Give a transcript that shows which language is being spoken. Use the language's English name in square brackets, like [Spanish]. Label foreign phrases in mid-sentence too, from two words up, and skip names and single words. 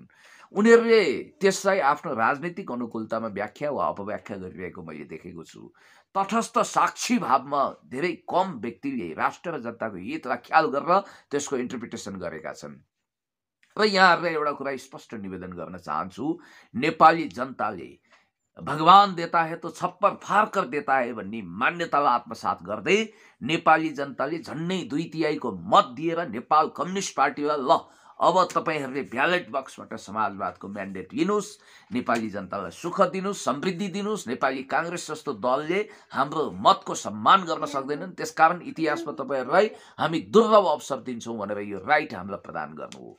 [Nepali] उनीहरूले त्यसलाई आफ्नो राजनीतिक अनुकूलतामा व्याख्या वा अपव्याख्या गरिरहेको मैले देखेको छु। तटस्थ साक्षी भावमा धेरै कम व्यक्तिले राष्ट्र र जनताको हितलाई ख्याल गरेर त्यसको इन्टरप्रिटेसन गरेका छन्। र यहाँहरूलाई एउटा कुरा स्पष्ट निवेदन गर्न चाहन्छु, नेपाली जनताले [Hindi] भगवान देता है तो छप्पर फार कर देता है [Nepali] भन्ने मान्यतालाई आत्मसात गर्दै नेपाली जनताले झन्नै 2/3 को मत दिएर नेपाल कम्युनिस्ट पार्टीलाई ल अब तपाईहरूले ब्यालेट बक्सबाट समाजवादको म्यान्डेट लिनुहोस्, नेपाली जनतालाई सुख दिनुहोस्, समृद्धि दिनुहोस्। नेपाली काङ्ग्रेस जस्तो दलले हाम्रो मतको सम्मान गर्न सक्दैनन्, त्यसकारण इतिहासमा तपाईहरूलाई हामी दुर्लभ अवसर दिन्छौँ भनेर यो राइट हामीलाई प्रदान गर्नु हो।